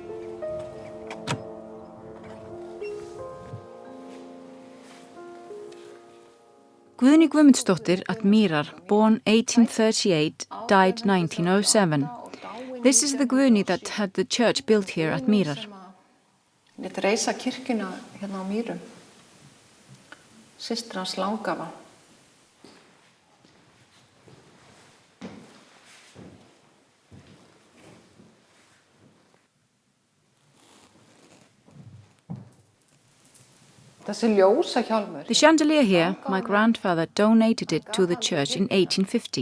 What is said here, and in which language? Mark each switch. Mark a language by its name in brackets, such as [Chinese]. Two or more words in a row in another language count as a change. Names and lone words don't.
[English] Guðni Guðmundsdóttir at Mýrar, born 1838, died 1907. This is the Guðni that had the church built here at Mýrar. [Icelandic] Lét reisa kirkjuna hérna á Mýrum. Systir hans langafa. [English] The chandelier here, my grandfather donated it to the church in 1850.